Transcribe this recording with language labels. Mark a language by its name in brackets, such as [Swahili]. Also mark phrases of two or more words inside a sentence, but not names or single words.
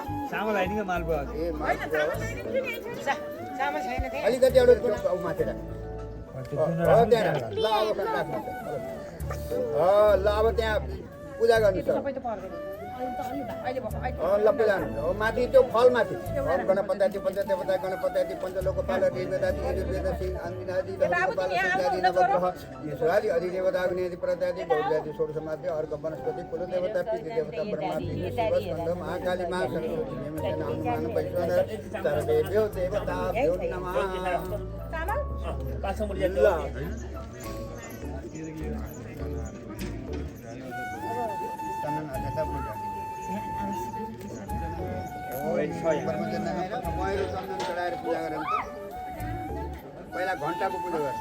[Nepali] चामल आइदिन्छ मालपुवा अलिकति एउटा माथि राख ल अब त्यहाँ पूजा गर्नु छ ल [Sanskrit] पूजा माथि त्यो फलमाथि गणपति पञ्चदेवता गणपति पञ्चलोकपाल देवदाति यजुर्वेदसी अन्दिनादि नवग्रह ईश्वरादि अधिदेवता अग्नियादि प्रत्यादि गौर्यादि षोडशमाध्य अर्घ वनस्पति कुलदेवता पितृदेवता ब्रह्मा विष्णु शिव स्कन्द महाकाली महा सरस्वती नेमसेन हनुमान वैश्वानर सर्वेभ्यो देवताभ्यो नमः [Nepali] चन्दन चढाएर पूजा गरेर पहिला घन्टाको पूजा गर्छ